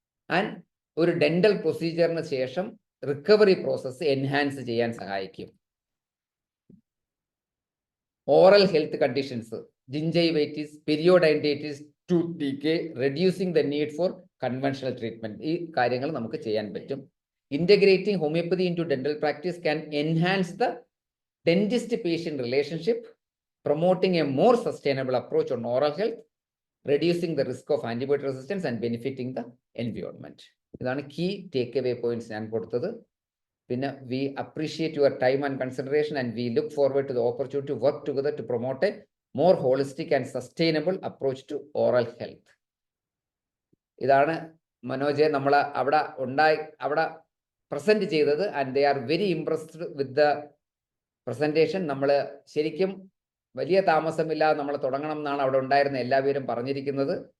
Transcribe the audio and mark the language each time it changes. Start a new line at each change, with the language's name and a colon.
Malayalam: And ഒരു dental പ്രൊസീജിയറിന് ശേഷം recovery process enhance ചെയ്യാൻ സഹായിക്കും. Oral health conditions, ജിഞ്ചൈവൈറ്റിസ്, പെരിയോഡൈൻറ്റൈറ്റിസ്, tooth decay,
English: reducing the need for conventional treatment,
Malayalam: ഈ കാര്യങ്ങൾ നമുക്ക് ചെയ്യാൻ പറ്റും.
English: Integrating homeopathy into dental practice can enhance the dentist-patient relationship, promoting a more sustainable approach on oral health, reducing the risk of antibiotic resistance and benefiting the environment.
Malayalam: ഇതാണ്
English: key takeaway points
Malayalam: ഞാൻ കൊടുത്തത്. പിന്നെ
English: we appreciate your time and consideration and we look forward to the opportunity to work together to promote a more holistic and sustainable approach to oral health.
Malayalam: ഇതാണ് മനോജ് നമ്മൾ അവിടെ present ചെയ്തത്.
English: And they are very impressed with the presentation.
Malayalam: നമ്മൾ ശരിക്കും വലിയ താമസമില്ലാതെ നമ്മൾ തുടങ്ങണം എന്നാണ് അവിടെ ഉണ്ടായിരുന്ന എല്ലാവരും പറഞ്ഞിരിക്കുന്നത്.